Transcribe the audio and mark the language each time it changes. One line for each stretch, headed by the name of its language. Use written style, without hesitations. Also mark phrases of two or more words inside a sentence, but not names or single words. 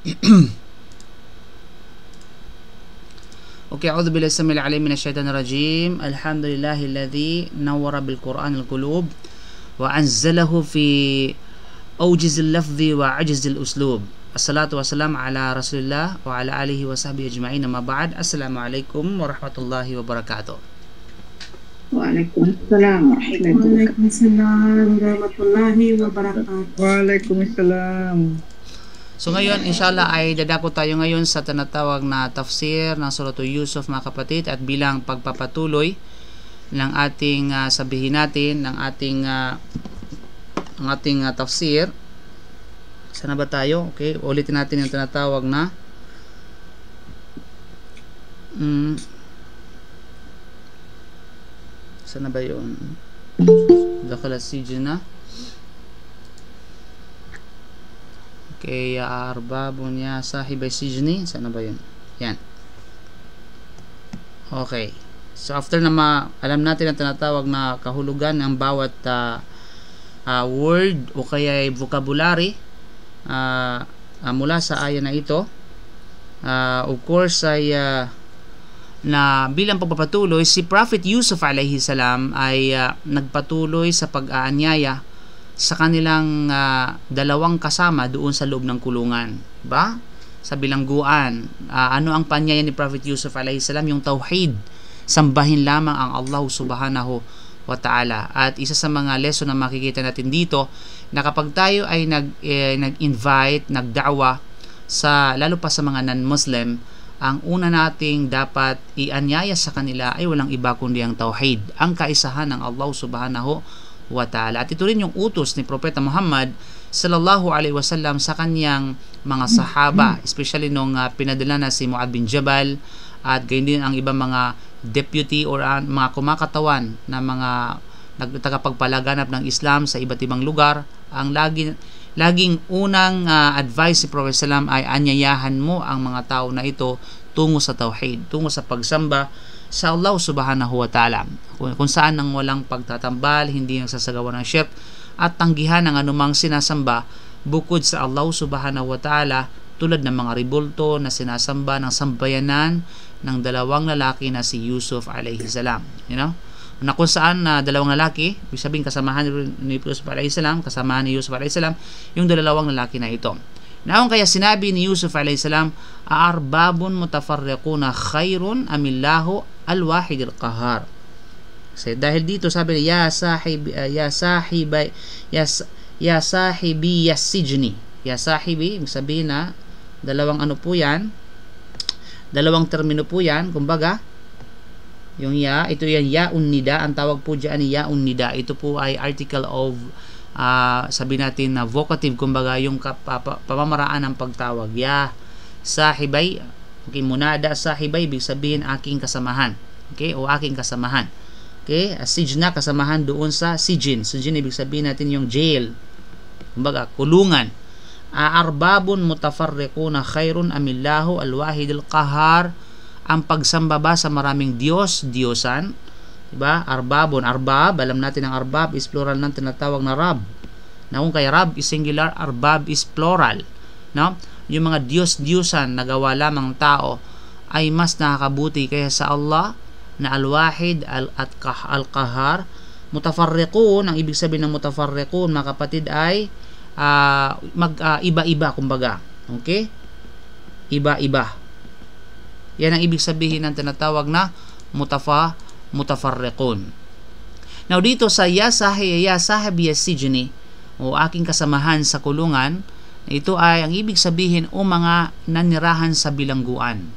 Arabic: Okay, أعوذ بالله السميع العليم من الشيطان الرجيم. الحمد لله الذي نور بالقرآن القلوب وأنزله في أوجز اللفظ وأعجز الأسلوب. الصلاة والسلام على رسول الله وعلى آله وصحبه أجمعين. أما بعد. السلام عليكم ورحمة الله وبركاته. وعليكم السلام ورحمة الله وبركاته. Waalaikumsalam.
Filipino: So ngayon, inshallah ay dadako tayo ngayon sa tinatawag na tafsir ng Suratul Yusuf, mga kapatid, at bilang pagpapatuloy ng ating sabihin natin ng ating tafsir. Sana ba tayo? Okay, ulitin natin yung tinatawag na sana ba yun?
Arabic: دخل السجن. Okay, أرباب يا صاحبي السجن.
Filipino: Sana ba yun? Yan. Okay. So after na alam natin ang tinatawag na kahulugan ng bawat word o kaya vocabulary mula sa aya na ito,
English: of course
Filipino: ay na bilang pagpapatuloy, si Prophet Yusuf
Arabic: عليه السلام
Filipino: ay nagpatuloy sa pag-aanyaya sa kanilang dalawang kasama doon sa loob ng kulungan, ba? Sa bilangguan. Ano ang panyaya ni Prophet Yusuf
Arabic: عليه السلام?
Filipino: Yung tauhid. Sambahin lamang ang Allah
Arabic: سبحانه وتعالى.
Filipino: At isa sa mga lesson na makikita natin dito, na kapag tayo ay nag-invite, nagda'wa sa lalo pa sa mga non-Muslim, ang una nating dapat ianyaya sa kanila ay walang iba kundi ang tauhid, ang kaisahan ng Allah
Arabic: سبحانه وتعالى.
Filipino: At ito rin yung utos ni Propeta Muhammad
Arabic: صلى الله عليه وسلم
Filipino: sa kanyang mga sahaba, especially nung pinadala na si Mu'adh bin Jabal at gayon din ang ibang mga deputy or mga kumakatawan na mga nagtagapagpalaganap ng Islam sa iba't ibang lugar. Ang laging unang advice si Prophet sallam ay anyayahan mo ang mga tao na ito tungo sa tauhid, tungo sa pagsamba sa Allah
Arabic: سبحانه وتعالى,
Filipino: kung saan nang walang pagtatambal, hindi nagsasagawa ng syirk at tanggihan ng anumang sinasamba bukod sa Allah
Arabic: سبحانه وتعالى,
Filipino: tulad ng mga ribulto na sinasamba ng sambayanan ng dalawang lalaki na si Yusuf
Arabic: عليه السلام,
Filipino: na kung saan dalawang lalaki, ibig sabihin kasamahan ni Yusuf
Arabic: عليه السلام,
Filipino: kasamahan ni Yusuf
Arabic: عليه السلام
Filipino: yung dalawang lalaki na ito. Naon kaya sinabi ni Yusuf
Arabic: عليه السلام, أأرباب متفرقون خير أم الله الواحد القهار.
Filipino: So, dahil dito sabi niya,
Arabic: يا صاحبي السجن. يا صاحبي,
Filipino: ibig sabihin na dalawang ano po yan, dalawang termino po yan, kumbaga yung ya, ito yan
Arabic: ياء النداء,
Filipino: ang tawag po diyan ni yaun nida. Ito po ay article of sabi natin na vocative, kumbaga yung pamamaraan ng pagtawag.
Arabic: يا صاحبي, okay, منادى صاحبي,
Filipino: ibig sabihin aking kasamahan, okay, o aking kasamahan, okay. Sijna, kasamahan doon sa sijin. Sijin ibig sabihin natin yung jail, kumbaga kulungan.
Arabic: أأرباب متفرقون خير أم الله الواحد القهار,
Filipino: ang pagsamba ba sa maraming Diyos, Diyosan, diba? Arbabun, arbab, alam natin ang arbab is plural ng tinatawag na rab. Na kung kaya rab is singular, arbab is plural, no? Yung mga Diyos-Diyosan na gawa lamang tao ay mas nakakabuti kaysa sa Allah na al-wahid at al-qahar. Mutafarriqun, ang ibig sabihin ng mutafarriqun, mga kapatid, ay iba-iba, kumbaga, okay? Iba-iba. Yan ang ibig sabihin ng tinatawag na mutafarriqun. Now dito sa
Arabic: يا صاحب السجن,
Filipino: o aking kasamahan sa kulungan, ito ay ang ibig sabihin o mga nanirahan sa bilangguan.